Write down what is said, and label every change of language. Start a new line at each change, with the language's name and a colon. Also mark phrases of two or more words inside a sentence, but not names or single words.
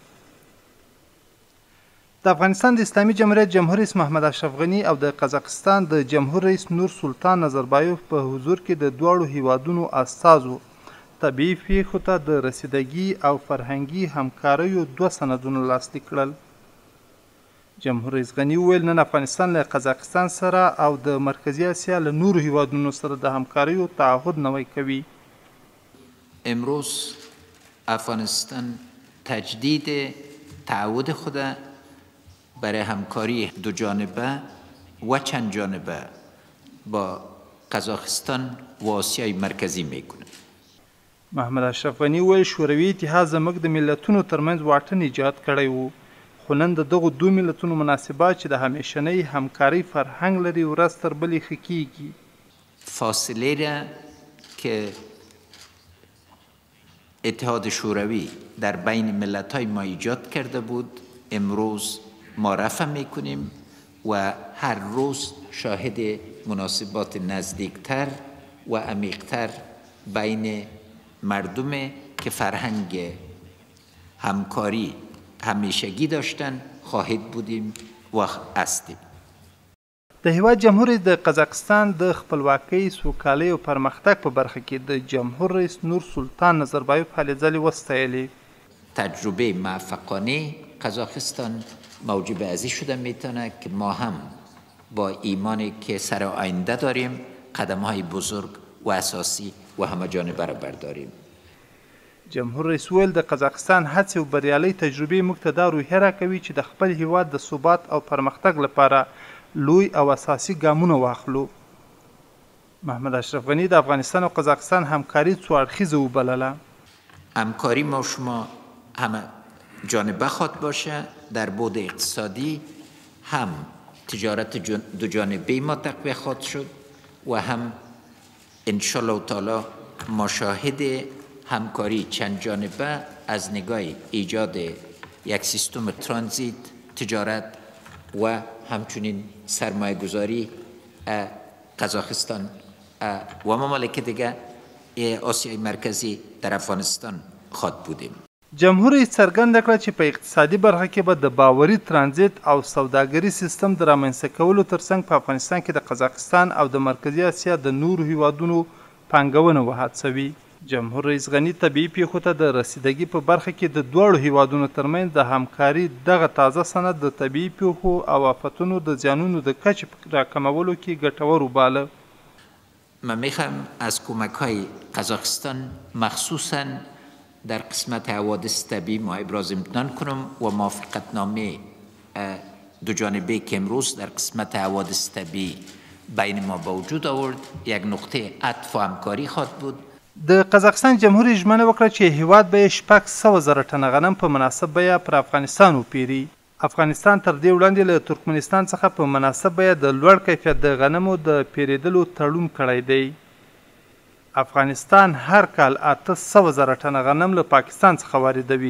Pashto: د افغانستان د اسلامي جمهوریت جمهور رئیس محمد اشرف غني او د قزاقستان د جمهور رئیس نور سلطان نظربایوف په حضور کې د دواړو هیوادونو استازو طبیعي پیښو ته د رسیدګي او فرهنګي همکاریو 2 سندونه لاسلیک کړل. جمهور رئیس غني وویل نن افغانستان له قزاقستان سره او د مرکزی اسیا له نورو هیوادونو سره د همکاریو تعهد نوی کوي.
Persian: امروز افغانستان تجدید تعهد خود برای همکاری دو جانبه و چند جانبه با قزاقستان و آسیای مرکزی میکنه.
Pashto: محمد اشرف غني وویل شوروي اتحاد زموږ د ملتونو ترمنځ واټن ایجاد کړی و، خو نن د دغو 2 ملتونو مناسبات چې د همیشنۍ همکارۍ فرهنګ لري ورځ تر بلې ښه کیږي.
Persian: فاصله را که اتحاد شوروی در بین ملت‌های ما ایجاد کرده بود امروز ما رفع میکنیم و هر روز شاهد مناسبات نزدیکتر و عمیقتر بین مردم که فرهنگ همکاری همیشگی داشتن خواهد بودیم و هستیم.
Pashto: د هیواد جمهور رئیس د قزاقستان د خپلواکۍ، سوکالۍ او پرمختګ په برخه کې د جمهور رئیس نور سلطان نظربایوف هلې ځلې وستایلې.
Persian: تجربه موفقانه قزاقستان موجب ازی شده میتونه که ما هم با ایمانی که سر آینده داریم قدم‌های بزرگ و اساسی و همه‌جانبه را برداریم.
Pashto: جمهور رئیس ویل د قزاقستان هڅې او بریالۍ تجربې موږ ته دا روحیه راکوي چې د خپل هیواد د ثبات او پرمختګ لپاره لوی او اساسي ګامونه واخلو. محمد اشرف غني د افغانستان او قزاقستان همکاري څو اړخیزه وبلله.
Persian: همکاری ما شما همه جانبه خواهد باشه. در بعد اقتصادی هم تجارت دو جانبه ما تقویت خواهد شد و هم انشالله تعالی ما شاهد همکاری چند جانبه از نگاه ایجاد یک سیستم ترانزیت، تجارت و همچنین سرمایه گذاری قزاقستان و ممالک دیگه آسیای مرکزی در افغانستان خواهد بودیم.
Pashto: جمهور رئیس څرګنده کړه چې په اقتصادي برخه کې به د باوري ترانزیت او سوداګري سیستم د رامنځته کولو ترڅنګ په افغانستان کې د قزاقستان او د مرکزي اسیا د نورو هیوادونو پانګونه وهڅوي. جمهور رئیس غني طبیعي پیښو ته د رسیدګي په برخه کې د دواړو هیوادونو ترمنځ د همکاري دغه تازه سند د طبیعي پیښو او آفتونو د زیانونو د کچې راکمولو کې ګټور وباله.
Persian: من میخوام از کمک‌های قزاقستان مخصوصاً در قسمت حوادث طبیعی ما ابراز امتنان کنم و موافقتنامه دو جانبه که امروز در قسمت حوادث طبیعی بین ما به وجود آورد یک نقطه عطف و همکاری خواهد بود.
Pashto: د قزاقستان جمهور رئیس ژمنه وکړه چې هیواد به 600,000 ټنه غنم په مناسب بیه پر افغانستان وپیري. افغانستان تر دې وړاندې له ترکمنستان څخه په مناسب بیه د لوړ کیفیت د غنمو د پیرېدلو تړون کړی دی. افغانستان هر کال 800,000 ټنه غنم له پاکستان څخه واردوي.